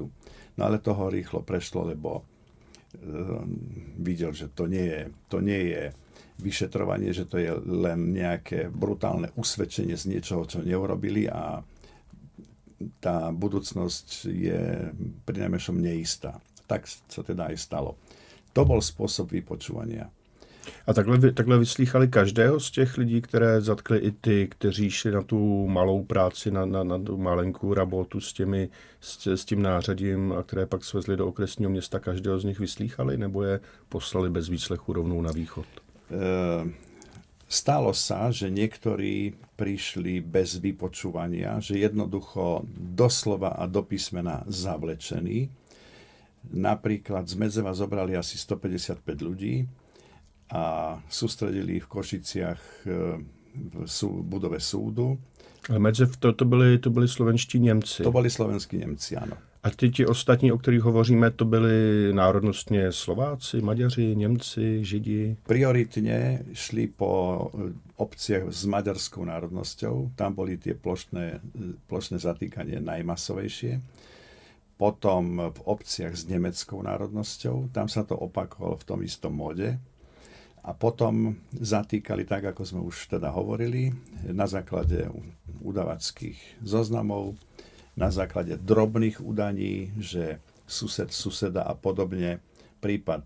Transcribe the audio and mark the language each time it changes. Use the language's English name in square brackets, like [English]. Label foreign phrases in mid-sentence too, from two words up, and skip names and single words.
[Slovak] No ale toho rýchlo prešlo, lebo videl, že to nie je vyšetrovanie, že to je len nejaké brutálne usvedčenie z niečoho, čo neurobili a tá budúcnosť je prinajmenšom neistá. Tak sa teda aj stalo. To bol spôsob vypočúvania. [Czech] A takhle vyslýchali každého z těch lidí, které zatkli i ty, kteří šli na tu malou práci, na tu [Russian] маленькую работу [Czech] s tím nářadím a které pak svezli do okresního města, každého z nich vyslýchali, nebo je poslali bez výslechu rovnou na východ? [Slovak] Stalo sa, že niektorí prišli bez vypočúvania, že jednoducho doslova a do písmena zavlečení. Napríklad z Medzeva zobrali asi 155 ľudí a sústredili ich v Košiciach v budove súdu. [Czech] Ale Medzev to byli slovenští Němci. [Slovak] To boli slovenskí Němci, áno. [Czech] A ti ostatní, o kterých hovoříme, to byli národnostně Slováci, Maďaři, Němci, Židi? [Slovak] Prioritne šli po obciach s maďarskou národnosťou. Tam boli tie plošné zatýkanie najmasovejšie. Potom v obciach s nemeckou národnosťou. Tam sa to opakovalo v tom istom móde. A potom zatýkali tak, ako sme už teda hovorili, na základe udavačských zoznamov, na základe drobných údaní, že suseda a podobne.